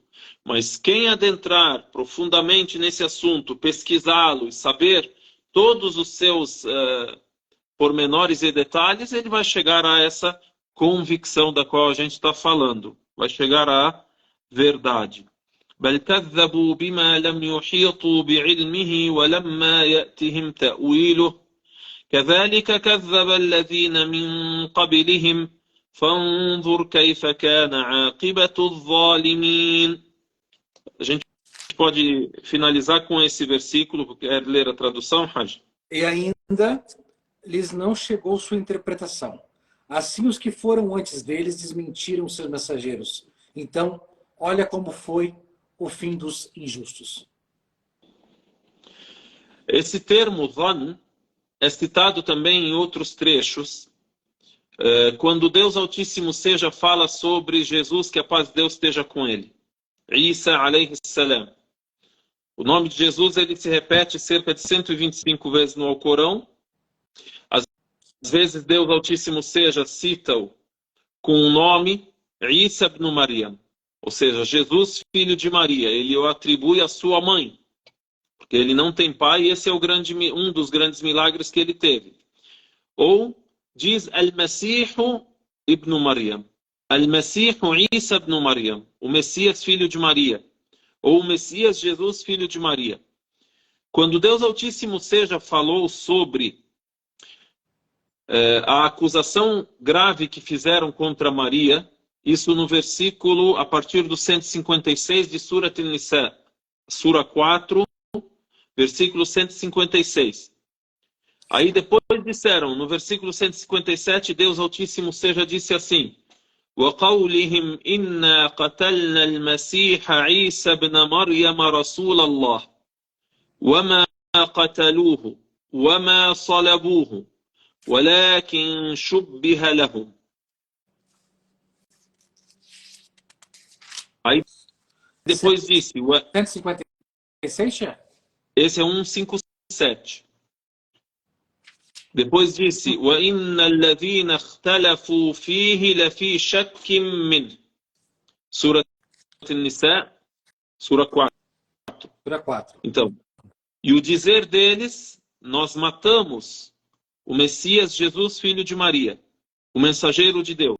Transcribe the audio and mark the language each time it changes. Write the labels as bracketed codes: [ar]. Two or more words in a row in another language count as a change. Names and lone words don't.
[pt] Mas quem adentrar profundamente nesse assunto, pesquisá-lo e saber todos os seus pormenores e detalhes, ele vai chegar a essa convicção da qual a gente está falando. Vai chegar à verdade. [ar] بل كذبوا بما لم يحيطوا بعلمه ولما يأتهم تأويله كذلك كذب الذين من قبلهم فانظر كيف كان عاقبة الظالمين. [pt] A gente pode finalizar com esse versículo, quer ler a tradução, Haj? E ainda lhes não chegou sua interpretação. Assim os que foram antes deles desmentiram seus mensageiros. Então, olha como foi o fim dos injustos. Esse termo, dhann, é citado também em outros trechos. Quando Deus Altíssimo seja, fala sobre Jesus, que a paz de Deus esteja com ele. [ar] عيسى عليه السلام. [pt] O nome de Jesus ele se repete cerca de 125 vezes no Alcorão. Às vezes Deus Altíssimo seja, cita-o com o nome Isa ibn Maryam. Ou seja, Jesus, filho de Maria, ele o atribui à sua mãe, porque ele não tem pai e esse é um dos grandes milagres que ele teve. Ou diz Al-Masihu ibn Maryam, Al-Masihu Isa ibn Maryam, o Messias, filho de Maria, ou o Messias Jesus, filho de Maria. Quando Deus Altíssimo seja falou sobre a acusação grave que fizeram contra Maria, isso no versículo, a partir do 156 de Surat An-Nisa, Sura 4, versículo 156. Aí depois disseram, no versículo 157, Deus Altíssimo seja disse assim, [ar] وَقَوْلِهِمْ إِنَّا قَتَلْنَا الْمَسِيحَ عِيسَى بْنَ مَرْيَمَ رَسُولَ اللَّهِ وَمَا قَتَلُوهُ وَمَا صَلَبُوهُ وَلَكِنْ شُبِّهَ لَهُمْ. [pt] Aí depois disse... 156, Xé? Esse é 157. Depois disse... [ar] وَإِنَّ الَّذِينَ اخْتَلَفُوا فِيهِ لَفِي شَكٍّ مِّنْهِ. [pt] Sura An-Nisa, Sura 4. Sura 4. Então, e o dizer deles, nós matamos o Messias Jesus, filho de Maria, o mensageiro de Deus.